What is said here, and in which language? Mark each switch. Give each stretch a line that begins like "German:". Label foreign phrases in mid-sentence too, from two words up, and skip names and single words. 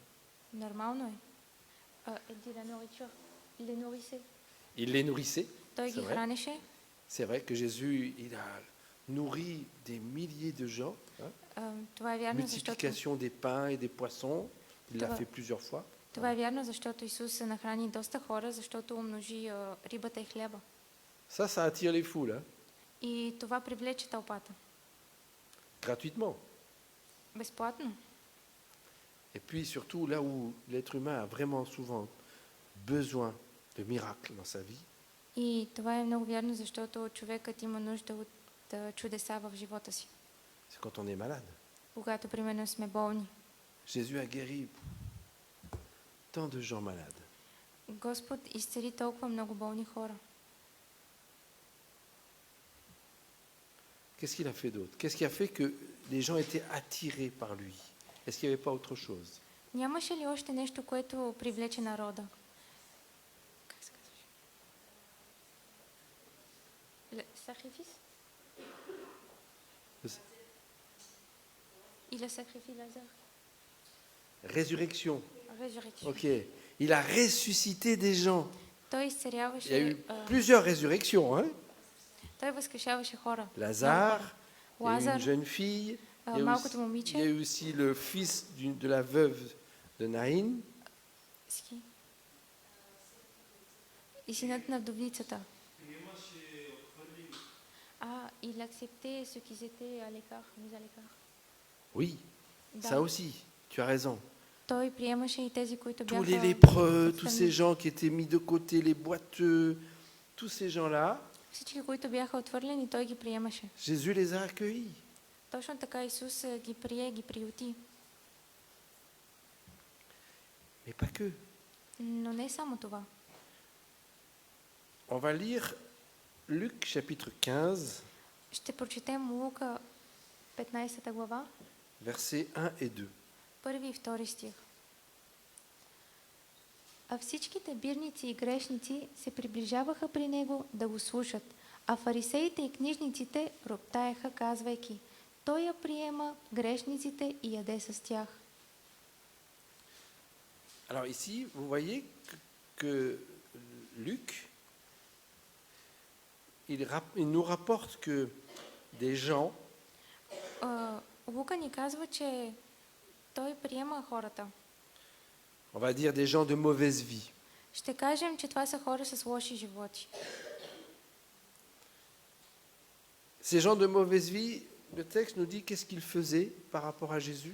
Bulgarian: Нормално е. Еди
French: la nourriture. Il les nourrissait. Il les nourrissait.
Bulgarian: Той
French: C'est
Bulgarian: ги
French: vrai.
Bulgarian: хранеше.
French: C'est vrai que Jésus, il a nourri des milliers de gens. Hein?
Bulgarian: Това е вярно, защото
French: Multiplication des pains et des poissons. Il l'a
Bulgarian: Това-
French: fait plusieurs fois.
Bulgarian: това е вярно, защото Исус се нахрани доста хора, защото умножи рибата и хляба.
French: Ça attire les foules, hein?
Bulgarian: И това привлече тълпата.
French: Gratuitement.
Bulgarian: Безплатно.
French: Et puis surtout, là où l'être humain a vraiment souvent besoin de miracles dans sa vie,
Bulgarian: И това е много вярно, защото човекът има нужда от чудеса в живота си.
French: c'est quand on est malade.
Bulgarian: Когато, примерно, сме болни.
French: Jésus a guéri tant de gens malades.
Bulgarian: Господ изцели толкова много болни хора.
French: Qu'est-ce qu'il a fait d'autre? Qu'est-ce qui a fait que les gens étaient attirés par lui? Est-ce qu'il n'y avait pas autre chose?
Bulgarian: Нямаше ли още нещо, което привлече народа? Как се казваш?
French: Sacrifice? Il a sacrifié Lazare. Résurrection. Résurrection. Ok. Il a ressuscité des gens.
Bulgarian: Той
French: Il y a
Bulgarian: изцеляваше,
French: eu plusieurs résurrections. Hein?
Bulgarian: той възкрешаваше хора.
French: Lazare, il y a eu
Bulgarian: Лазар,
French: une jeune fille. Il y a
Bulgarian: малкото
French: aussi, il y a
Bulgarian: момиче.
French: eu aussi le fils de la veuve de Naïn.
Bulgarian: Ски. И синът на вдовницата.
French: Il acceptait ceux qui étaient à l'écart, mis à l'écart. Oui,
Bulgarian: Да.
French: ça aussi, tu as raison.
Bulgarian: Той приемаше и тези, които
French: Tous les
Bulgarian: бяха
French: lépreux, tous ces
Bulgarian: отстрани.
French: gens qui étaient mis de côté, les boiteux, tous ces gens-là,
Bulgarian: Всички, които бяха отвърлени, той ги приемаше.
French: Jésus les a accueillis.
Bulgarian: Точно така Исус ги прие, ги приюти.
French: Mais pas que.
Bulgarian: Но не само това.
French: On va lire Luc chapitre 15,
Bulgarian: Ще прочетем Лука 15 глава,
French: versets 1 et 2.
Bulgarian: първи и втори стих. А всичките бирници и грешници се приближаваха при него да го слушат, а фарисеите и книжниците роптаеха, казвайки: той я приема грешниците и яде с тях.
French: Alors ici, vous voyez que Luc, il nous rapporte que des gens
Bulgarian: Лука ни казва, че той приема хората.
French: on va dire des gens de mauvaise vie.
Bulgarian: Ще кажем, че това са хора с лоши животи.
French: Ces gens de mauvaise vie, le texte nous dit qu'est-ce qu'ils faisaient par rapport à Jésus.